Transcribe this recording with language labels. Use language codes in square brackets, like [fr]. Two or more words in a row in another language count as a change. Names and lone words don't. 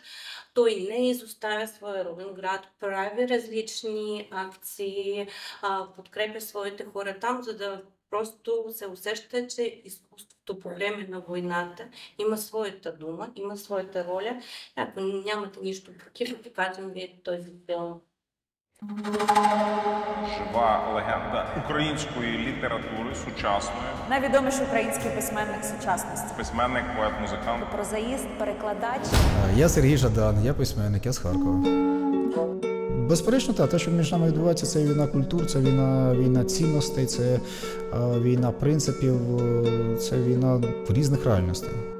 [bg] Той не изоставя своя роден град, прави различни акции, подкрепя своите хора там, за да просто се усеща, че изкуството по време на войната има своята дума, има своята роля. Ако нямате нищо против, покажем ви този филм. [uk] Жива легенда української літератури сучасної. Найвідоміший український письменник сучасності. Письменник, поет, музикант. Прозаїст, перекладач. Я Сергій Жадан, я письменник, я з Харкова. Безперечно, те, що між нами відбувається, це війна культур, це війна цінностей, це війна принципів, це війна різних реальностей.